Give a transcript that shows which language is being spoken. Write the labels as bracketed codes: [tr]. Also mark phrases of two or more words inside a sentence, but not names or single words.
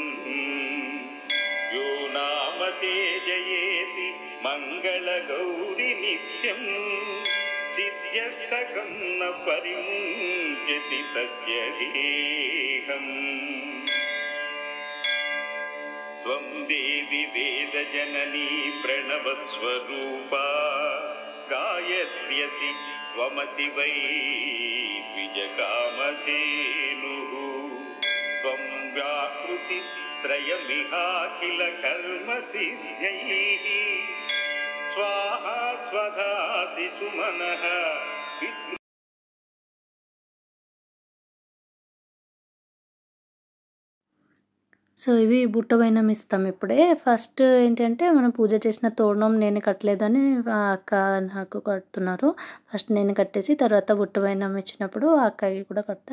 [sa] यो नाम ते जयेति मङ्गलगौरि नित्यं सिद्ध्यस्तकं न परिमुञ्चति तस्य गेहम् त्वं देवी वेदजननी प्रणवस्वरूपा गायत्र्यसि त्वमसि वै द्विजकामधेनुः त्वं व्याकृति त्रयमिहाखिल कर्मसिद्ध्यैः स्वाहा स्वधासि सुमनः पितृ [te] సో ఇవి బుట్ట వైనం ఇస్తాం ఇప్పుడే. ఫస్ట్ ఏంటంటే మనం పూజ చేసిన తోరణం నేను కట్టలేదని అక్క నాకు కడుతున్నారు. ఫస్ట్ నేను కట్టేసి తర్వాత బుట్ట వైనం ఇచ్చినప్పుడు ఆ అక్కకి కూడా కడతా.